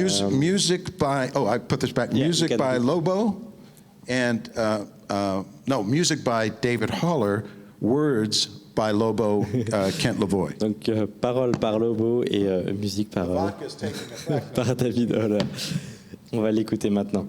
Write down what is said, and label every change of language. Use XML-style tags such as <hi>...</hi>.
<en>Music by, I put this back. Yeah, music by Lobo, and music by David Holler, words by Lobo, Kent Lavoie.</en> <fr>Donc paroles par Lobo et musique par David Holler. On va l'écouter maintenant.</fr>